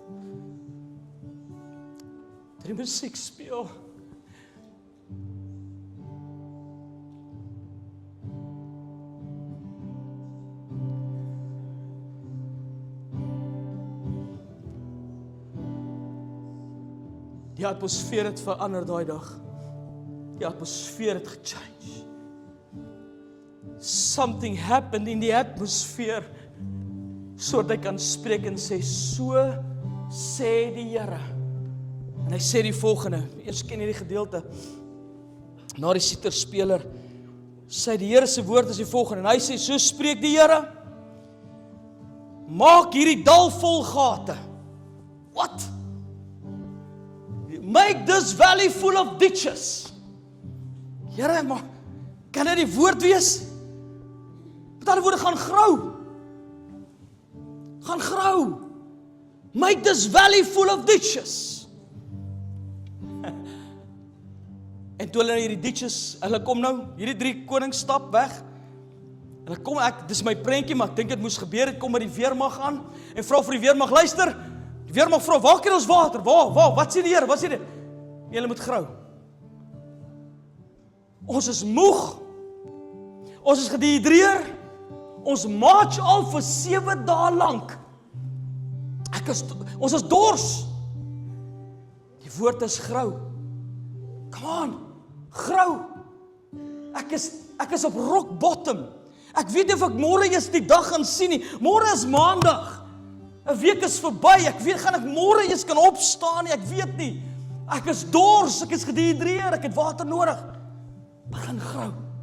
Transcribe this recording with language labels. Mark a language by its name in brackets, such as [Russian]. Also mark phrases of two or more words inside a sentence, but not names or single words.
[Afrikaans] Toe die musiek speel, die atmosfeer het verander daai dag. Die atmosfeer het gechange. [English] Something happened in the atmosphere, [Afrikaans] sodat hy kan spreek en sê, so sê die Here. En hy sê die volgende, eers ken hierdie gedeelte, na die siterspeler, sê die Here se woord is die volgende, en hy sê, so spreek die Here, maak hierdie dal vol gate. [English] What? Make this valley full of ditches. [Afrikaans] Here, maar kan dit die woord wees? Met ander woorde, gaan grou. Gaan grou. [English] Make this valley full of ditches. [Afrikaans] En toe hulle hierdie ditches, hulle kom nou, hierdie 3 konings stap weg. Hulle kom, dis my prentjie, maar ek dink dit moes gebeur, het kom by die weermag aan, en vra vir die weermag, luister, die weermag vra, waar kry ons water? Waar, wat sê die Here, wat sê die? Julle moet grou. Ons is moeg, ons is gedehidreer, ons march al vir 7 dae lank. Ons is dors. Die woord is grou. [English] Come on, [Afrikaans] grou. Ek is op [English] rock bottom. [Afrikaans] Ek weet nie of ek môre eers die dag gaan sien nie. Môre is Maandag. 'n week is verby. Ek weet gaan ek môre eers kan opstaan nie. Ek weet nie. Ek is dors, ek is gedehidreer, ek het water nodig.